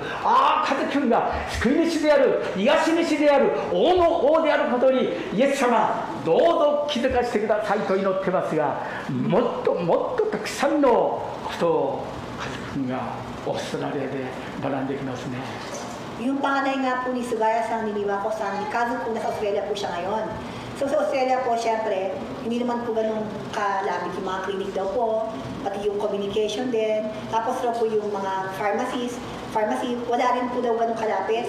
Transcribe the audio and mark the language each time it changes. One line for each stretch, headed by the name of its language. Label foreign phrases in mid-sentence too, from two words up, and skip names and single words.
Japanese: ああ、家族が救い主である、癒し主である、王の王であることにイエス様どうぞ気づかせてくださいと祈ってますが、もっともっとたくさんのことを家族がオーストラリアで学んできますね。
Filipino: Yung panganay nga po ni Sugaya Sang Niniwako Sang, ni cousin po nasa Australia po siya ngayon. So sa Australia po, syempre, hindi naman po ganun kalapit yung mga clinic daw po, pati yung communication din. Tapos daw po yung mga pharmacy, wala rin po daw ganun kalapit.